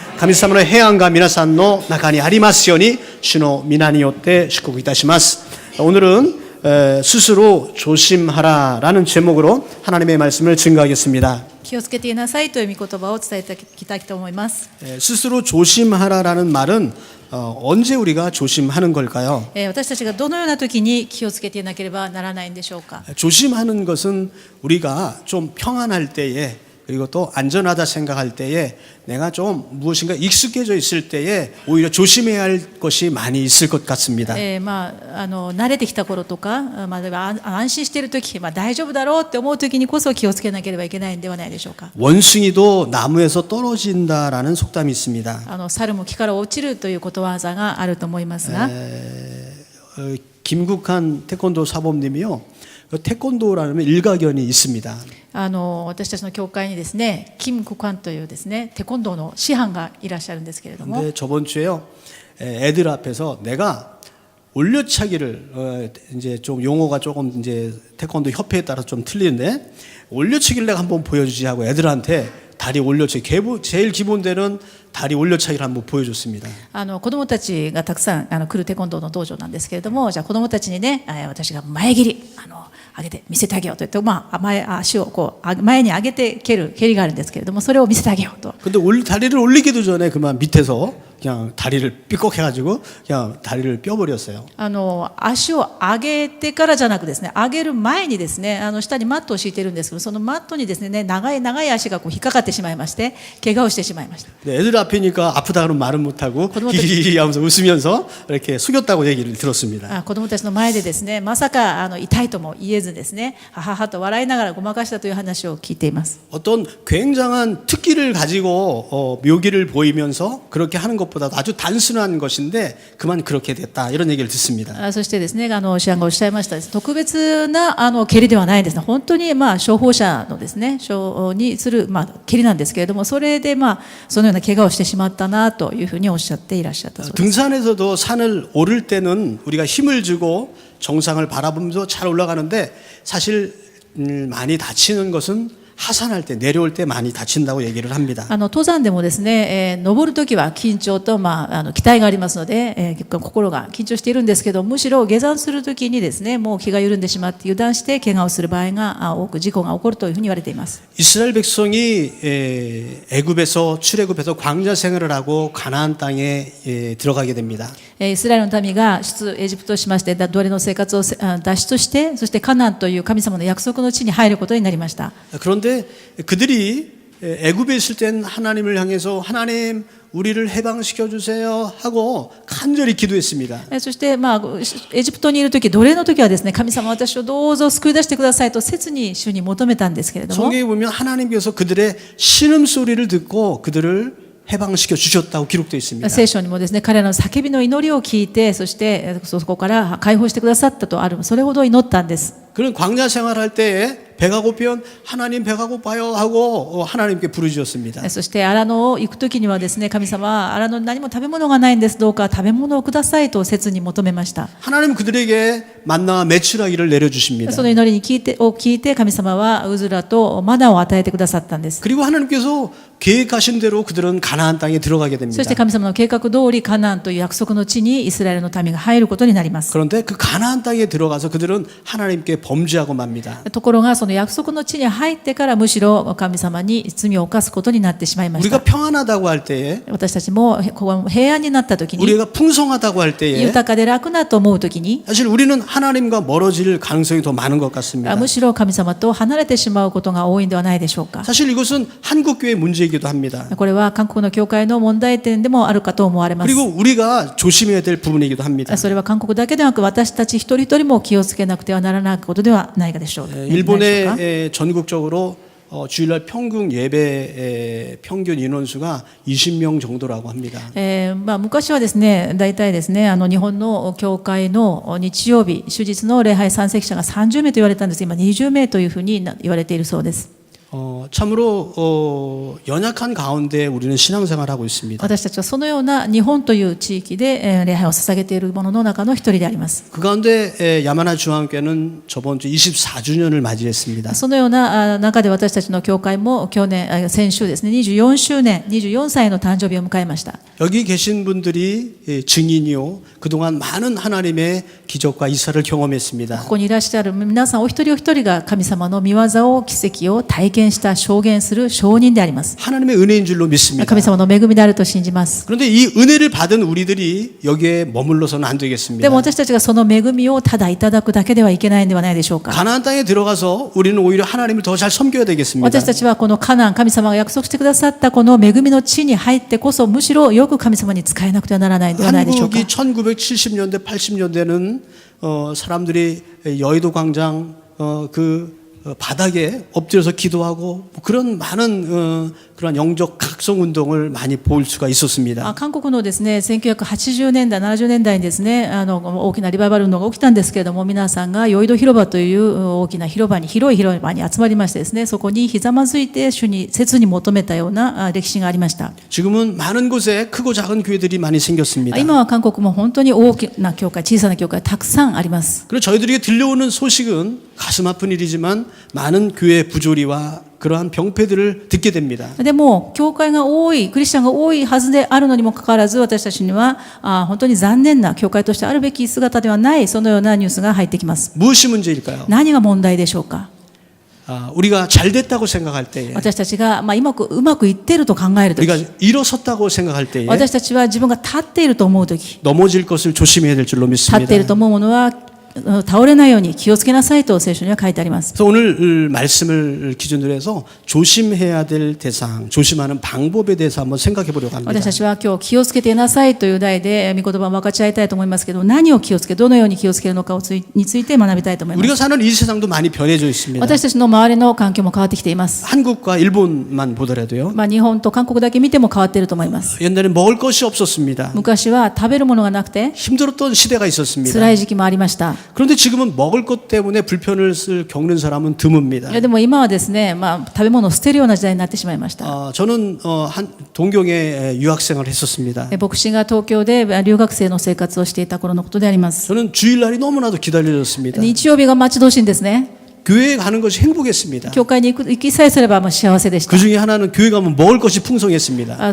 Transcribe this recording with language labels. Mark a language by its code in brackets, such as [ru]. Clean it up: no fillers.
[ja] 神様の平安が皆さんの中にありますように主の皆によって祝福いたします。 [ko] 오늘은 스스로 조심하라라는 제목으로 하나님의 말씀을 증거하겠습니다. [ja] 気をつけていなさいという御言葉を伝えていきたいと思います。 [ko] 스스로 조심하라라는 말은 언제 우리가 조심하는 걸까요? [ja] 私たちがどのような時に気をつけていなければならないんでしょうか。 [ko] 조심하는 것은 우리가 좀 평안할 때에 그리고 또 안전하다 생각할 때에 내가 좀 무엇인가 익숙해져 있을 때에 오히려 조심해야 할 것이 많이 있을 것 같습니다. [ja] 慣れてきた頃とか、安心している時、大丈夫だろうって思う時にこそ気をつけなければいけないんではないでしょうか。 [ko] 원숭이도 나무에서 떨어진다라는 속담이 있습니다. [ja] 猿も木から落ちるということわざがあると思いますが、 [ko] 김국한 태권도 사범님이요. 태권도라는 일가견이 있습니다. [ja] 私たちの教会にですね、金国官というですね、テコンドーの師範がいらっしゃるんですけれども、 [ko] 근데 저번 주에요. 애들 앞에서 내가 올려차기를 이제 좀 용어가 조금 이제 태권도 협회에 따라서 좀 틀리는데 올려차기를 내가 한번 보여주지 하고 애들한테 다리 올려차기 제일 기본되는 다리 올려차기를 한번 보여줬습니다. [ja] 子どもたちがたくさん来るテコンドーの道場なんですけれども、じゃあ子どもたちにね、私が前蹴り上げて見せてあげようと言って、足をこう前に上げて蹴りがあるんですけれども、それを見せてあげようと。 [ko] 근데 다리를 올리기도 전에 그만 밑에서 그냥 다리를 삐걱해가지고 그냥 다리를 뼈버렸어요. [ja] 足を上げてからじゃなくですね、上げる前にですね、下にマットを敷いているんですけど、そのマットにですね、長い足がこう引っかかってしまいまして、怪我をしてしまいました。 [ko] 애들 앞이니까 아프다 그러면 말은 못하고 히히히 하면서 웃으면서 이렇게 숙였다고 얘기를 들었습니다. [ja] 子どもたちの前でですね、まさか痛いとも言えずですね、はははと笑いながらごまかしたという話を聞いています。 [ko] 어떤 굉장한 특기를 가지고 묘기를 보이면서 그렇게 하는 것보다 아주 단순한 것인데 그만 그렇게 됐다 이런 얘기를 듣습니다. [ja] そしてですね、師範がおっしゃいましたです、特別な蹴りではないですね。本当に消防車のですね、にする蹴りなんですけれども、それでそのような怪我をしてしまったなというふうにおっしゃっていらっしゃったそうです。 [ko] 등산에서도 산을 오를 때는 우리가 힘을 주고 정상을 바라보면서 잘 올라가는데 사실 많이 다치는 것은 하산할 때 내려올 때 많이 다친다고 얘기를 합니다. [ja] 登山でもですね、登るときは緊張と期待がありますので、結構心が緊張しているんですけど、むしろ下山するときにですね、もう気が緩んでしまって油断して怪我をする場合が多く事故が起こるというふうに言われています。 [ko] 이스라엘 백성이 애굽에서 출애굽해서 광야 생활을 하고 가나안 땅에 들어가게 됩니다. [ja] イスラエルの民がエジプトをしまして奴隷の生活を脱出して、そしてカナンという神様の約束の地に入ることになりました。 [ko] 그런데 그들이 애굽에 있을 땐 하나님을 향해서 하나님 우리를 해방시켜 주세요 하고 간절히 기도했습니다. [ja] そしてエジプトにいるとき、奴隷のときはですね、神様私をどうぞ救い出してくださいと切に主に求めたんですけれども、 [ko] 성경에 보면 하나님께서 그들의 신음소리를 듣고 그들을 해방시켜 주셨다고 기록되어 있습니다. [ja] 聖書にもですね、彼らの叫びの祈りを聞いて、そしてそこから解放してくださったとある、それほど祈ったんです。 [ko] 그런 광야 생활할 때에 배가 고프면 하나님 배가 고파요 하고 하나님께 부르짖었습니다. [ja] そして荒野を行くときにはですね、神様は荒野に何も食べ物がないんです、どうか食べ物をくださいと切に求めました。 [ko] 하나님 그들에게 만나와 메추라기를 내려주십니다. [ja] その祈りに聞いて神様はウズラとマナを与えてくださったんです。 [ko] 그리고 하나님께서 계획하신 대로 그들은 가나안 땅에 들어가게 됩니다. [ja] そして神様の計画通りカナンという約束の地にイスラエルの民が入ることになります。 [ko] 그런데 그 가나안 땅에 들어가서 그들은 하나님께 범죄하고 맙니다. [ja] ところがその約束の地に入ってからむしろ神様に罪を犯すことになってしまいました。 [ko] 우리가 평안하다고 할 때에 [ja] 私たちも平安になった時に、 [ko] 우리가 풍성하다고 할 때에 [ja] 豊かで楽なと思う時に、 [ko] 사실 우리는 하나님과 멀어질 가능성이 더 많은 것 같습니다. [ja] むしろ神様と離れてしまうことが多いんではないでしょうか。 [ko] 사실 이것은 한국교회 문제이기도 합니다. [ja] これは韓国の教会の問題点でもあるかと思われます。 [ko] 그리고 우리가 조심해야 될 부분이기도 합니다. [ja] それは韓国だけでなく私たち一人一人も気をつけなくてはならないことではないかでしょうか。 [ko] 일본의 전국적으로 주일날 평균 예배 평균 인원수가 20명 정도라고 합니다. [ja] 昔はですね、大体ですね、日本の教会の日曜日、終日の礼拝参席者が30名と言われたんですが、今20名というふうに言われているそうです。 [ko] 참으로 연약한 가운데 우리는 신앙생활을 하고 있습니다. [ja] 私たちはそのような日本という地域で礼拝を捧げている者の中の一人であります。 [ko] 그 가운데 야마나 중앙교회는 저번 주 24주년을 맞이했습니다. [ja] そのような中で私たちの教会も先週ですね、24周年、24歳の誕生日を迎えました。 [ko] 여기 계신 분들이 증인이요. 그동안 많은 하나님의 기적과 이사를 경험했습니다. [ja] ここにいらっしゃる皆さんお一人お一人が神様の御業を奇跡を体験した証言する証人であります。 [ko] 하나님의 은혜인 줄로 믿습니다. [ja] 神様の恵みであると信じます。 [ko] 그런데 이 은혜를 받은 우리들이 여기에 머물러서는 안 [ja] で [ko] 되겠습니다. [ja] も私たちがその恵みをただいただくだけではいけないのではないでしょうか。 [ko] 가나안 땅에 들어가서 우리는 오히려 하나님을 더 잘 섬겨야 되겠습니다. [ja] 私たちはこのカナン、神様が約束してくださったこの恵みの地に入ってこそむしろよく神様に仕えなくてはならないのではないでしょうか。 [ko] 한국이 1970년대, 80년대는 사람들이 여의도 광장 바닥에 엎드려서 기도하고 그런 많은 그런 영적 각성 운동을 많이 볼 수가 있었습니다. [ja] 韓国のですね、1980年代、70年代にですね、大きなリバイバル運動が起きたんですけれども、皆さんがヨイド広場という大きな広い広場に集まりましてですね、そこにひざまずいて主に切に求めたような歴史がありました。 [ko] 지금은 많은 곳에 크고 작은 교회들이 많이 생겼습니다. [ja] 今は韓国も本当に大きな教会、小さな教会たくさんあります。 [ko] 그리고 저희들에게 들려오는 소식은 가슴 아픈 일이지만 많은 교회 부조리와 그러한 병폐들을 듣게 됩니다. [ja] でも教会が多い、クリスチャンが多いはずであるのにもかかわらず、私たちには本当に残念な教会としてあるべき姿ではない、そのようなニュースが入ってきます。 [ko] 무엇이 문제일까요? [ja] 何が問題でしょうか。 [ko] 우리가 잘 됐다고 생각할 때에 [ja] 私たちがうまくいっていると考えるとき、 [ko] 우리가 일어섰다고 생각할 때에 [ja] 私たちは自分が立っていると思うとき、 [ko] 넘어질 것을 조심해야 될 줄로 [ja] 立っていると思うものは倒れないように気をつけなさいと聖書には書いてあります。 [ko] 그래서 오늘 말씀을 기준으로 해서 조심해야 될 대상, 조심하는 방법에 대해서 한번 생각해 보려고 합니다. [ja] 私たちは今日気をつけていなさいという題で御言葉を分かち合いたいと思いますけど、何を気をつけ、どのように気をつけるのかについて学びたいと思います。 [ko] 우리가 사는 이 세상도 많이 변해져 있습니다. [ja] 私たちの周りの環境も変わってきています。 [ko] 한국과 일본만 보더라도요. [ja] 日本と韓国だけ見ても変わっていると思います。 [ko] 옛날에 먹을 것이 없었습니다. [ja] 昔は食べるものがなくて [ko] 힘들었던 시대가 있었습니다. [ja] 辛い時期もありました。 [ko] 그런데 지금은 먹을 것 때문에 불편을 겪는 사람은 드뭅니다. [ja] でも今はですね、食べ物を捨てるような時代になってしまいました。 [ko] 저는 동경에 유학생활을 했었습니다. [ja] 牧師が東京で留学生の生活をしていた頃のことであります。 [ko] 저는 주일날이 너무나도 기다려졌습니다. [ja] 日曜日が待ち遠しいんですね。 [ko] 교회에 가는 것이 행복했습니다. [ja] 教会に行きさえすれば幸せでした。 [ko] 그 중에 하나는 교회 가면 먹을 것이 풍성했습니다.